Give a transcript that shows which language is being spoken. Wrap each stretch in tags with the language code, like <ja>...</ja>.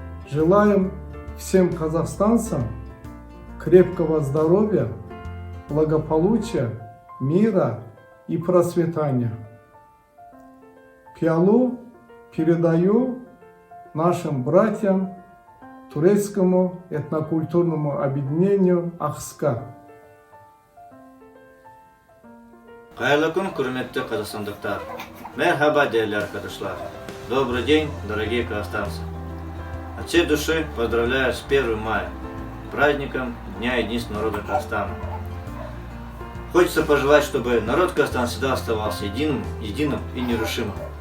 <ru>Желаем всем казахстанцам крепкого здоровья, благополучия, мира и процветания. Пиалу передаю нашим братьям турецкому этнокультурному объединению «Ахска».</ru> <kk>Хайырлы күн, құрметті қазақстандықтар.</kk> <tr>Мерхаба, değerli arkadaşlar.</tr> <ru>Добрый день, дорогие казахстанцы. От всей души поздравляю с 1 мая, праздником Дня единства народа Казахстана. Хочется пожелать, чтобы народ Казахстана всегда оставался единым и нерушимым.</ru>